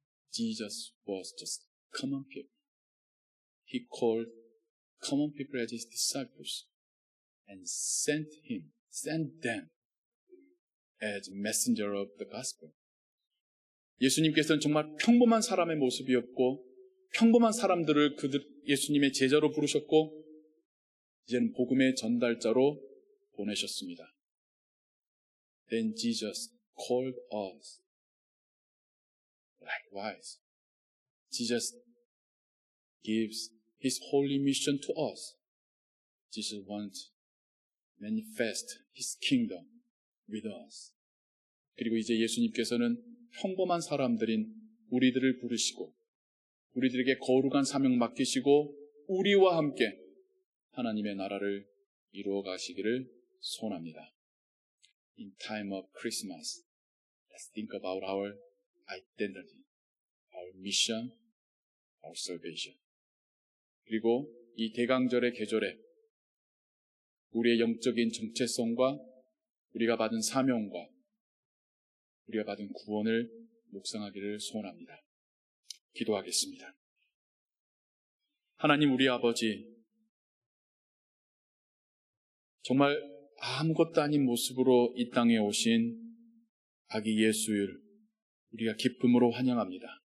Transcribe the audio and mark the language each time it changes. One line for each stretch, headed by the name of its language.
English: Jesus was just common people. He called common people as His disciples and sent them as messenger of the gospel.
Korean: 예수님께서는 정말 평범한 사람의 모습이었고 평범한 사람들을 예수님의 제자로 부르셨고 이제는 복음의 전달자로 보내셨습니다.
English: Then Jesus called us. Likewise, Jesus gives His holy mission to us. Jesus wants to manifest His kingdom with us.
Korean: 그리고 이제 예수님께서는 평범한 사람들인 우리들을 부르시고 우리들에게 거룩한 사명 맡기시고 우리와 함께 하나님의 나라를 이루어 가시기를 소원합니다.
English: In time of Christmas, let's think about our identity, our mission, our salvation.
Korean: 그리고 이 대강절의 계절에 우리의 영적인 정체성과 우리가 받은 사명과 우리가 받은 구원을 묵상하기를 소원합니다. 기도하겠습니다. 하나님 우리 아버지, 정말 아무것도 아닌 모습으로 이 땅에 오신 아기 예수를 우리가 기쁨으로 환영합니다.